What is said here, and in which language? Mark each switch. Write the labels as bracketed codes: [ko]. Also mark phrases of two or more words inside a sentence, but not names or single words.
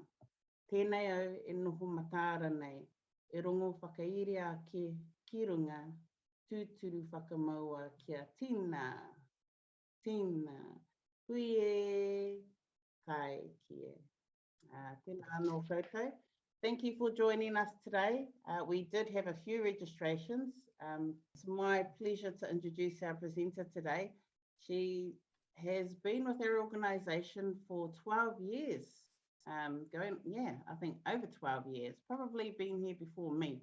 [mi] Tēnei au e noho matāra nei. E rongo whakairia ki runga, tūturu whakamaua kia tina, tina, hui e, kai kie. Tēnā anō koutou. [en] Thank you for joining us today. We did have a few registrations. It's my pleasure to introduce our presenter today. She has been with our organisation for 12 years. I think over 12 years, probably been here before me.